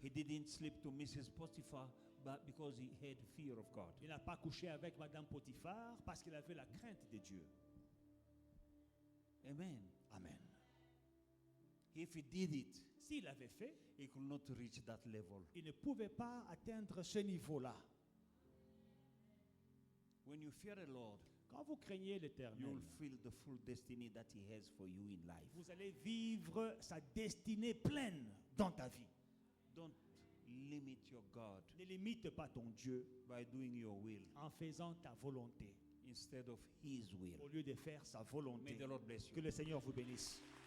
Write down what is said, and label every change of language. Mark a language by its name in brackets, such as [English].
[English] He didn't sleep to Mrs. Potiphar but because he had fear of God. [French] Il n'a pas couché avec Madame Potiphar parce qu'il avait la crainte de Dieu. [English] Amen. [French] Amen. [English] If he did it, [French] S'il avait fait, [English] he could not reach that level. [French] il ne pouvait pas atteindre ce niveau-là. [English] When you fear the Lord, [French] Quand vous craignez [English] you [French] l'Éternel, [English] will feel the full destiny that he has for you in life. [French] vous allez vivre sa destinée pleine dans ta vie. [English] Don't limit your God [French] Ne limite pas ton Dieu [English] by doing your will [French] en faisant ta volonté [English] instead of his will. [French] au lieu de faire sa volonté. [English] May the Lord bless you. [French] Que le Seigneur vous bénisse.